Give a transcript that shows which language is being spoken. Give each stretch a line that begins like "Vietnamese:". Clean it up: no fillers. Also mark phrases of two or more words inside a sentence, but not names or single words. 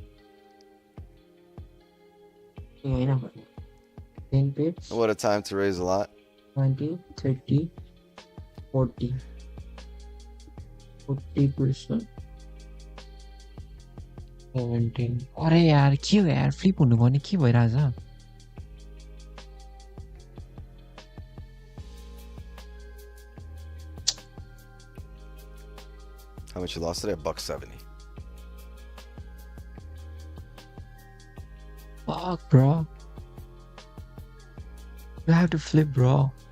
English: Yeah, 10 pips. What a time to raise a lot. 20, 30, 40. 40%. 17.
Nepali: अरे यार के हो यार फ्लिप हुनु भने के भइराछ
English: How much you lost today? $1.70. Fuck, bro. You have to flip, bro.